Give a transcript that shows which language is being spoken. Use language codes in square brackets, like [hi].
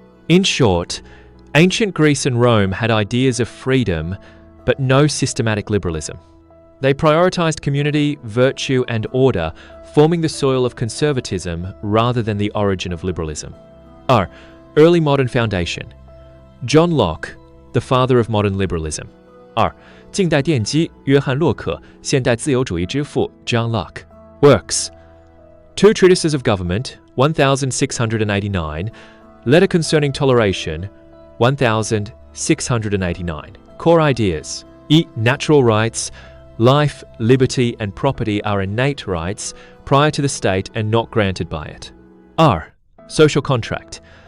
[en] In short, ancient Greece and Rome had ideas of freedom, but no systematic liberalism. They prioritized community, virtue, and order, forming the soil of conservatism rather than the origin of liberalism. Early modern foundation. John Locke, the father of modern liberalism. 2. [zh] 近代奠基，约翰洛克，现代自由主义之父 John Locke. [en] Works. Two Treatises of Government, 1689. Letter Concerning Toleration, 1689. Core ideas. 1. Natural rights. Life, liberty, and property are innate rights prior to the state and not granted by it. Social contract.